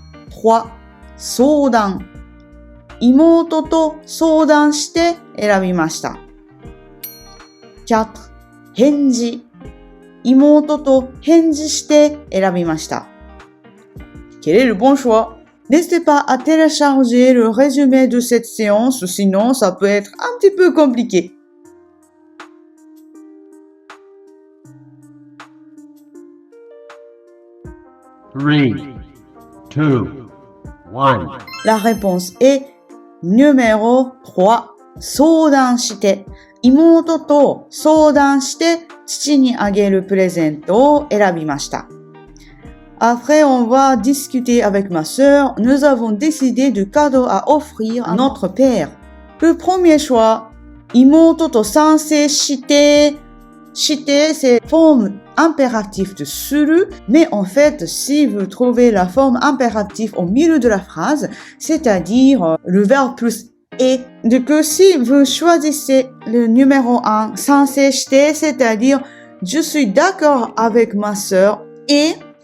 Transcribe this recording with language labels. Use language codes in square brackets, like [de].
[ja] 3. 相談。妹と相談して選びました。 4. 返事。妹と返事して選びました。 [fr] Quel est le bon choix? N'hésitez pas à télécharger le résumé de cette séance, sinon ça peut être un petit peu compliqué. [en] Three, two, one. [fr] La réponse est numéro 3. [ja] 相談して。妹と相談して父にあげるプレゼントを選びました。 [fr] Après, on va discuter avec ma sœur. Nous avons décidé du cadeau à offrir à notre père. Le premier choix, 妹と賛成して。して、c'est forme impérative de する. Mais en fait, si vous trouvez la forme impérative au milieu de la phrase, c'est-à-dire le verbe plus et du coup, si vous choisissez le numéro 1, 賛成して, c'est-à-dire je suis d'accord avec ma sœur et